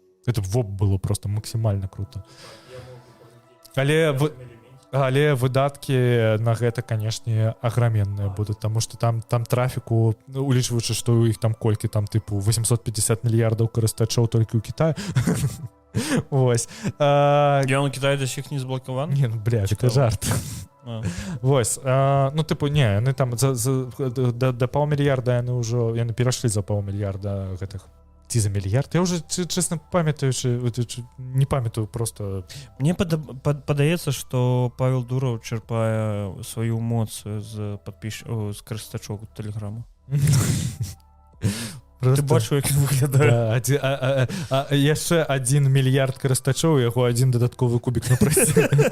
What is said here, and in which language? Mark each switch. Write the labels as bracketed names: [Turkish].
[Belarusian] Гэта было просто максімальна круто. Але выдаткі на гэта, канешне, аграменныя будуць, таму што там трафіку, улічваючы, што ў іх там колькі, там тыпу 850 мільярдаў карыстачоў толькі ў Кітаі. Вось. [Russian] Я на Китае до сих не заблокаван? Не, ну, блядь, это жарт. [Belarusian] Вось. Ну, типу, не, яны там до паўмільярда яны перайшлі за паўмільярда гэтых. Ці за мільярд? [Russian] Я уже, честно, [Belarusian] не памятаю просто. Мне падаецца, што Павел Дуров черпае сваю моц з карыстачоў Телеграму. Ты бачу, як выглядае. Яшчэ 1 мільярд карыстачоў, яго один дадатковы кубік на прайсе.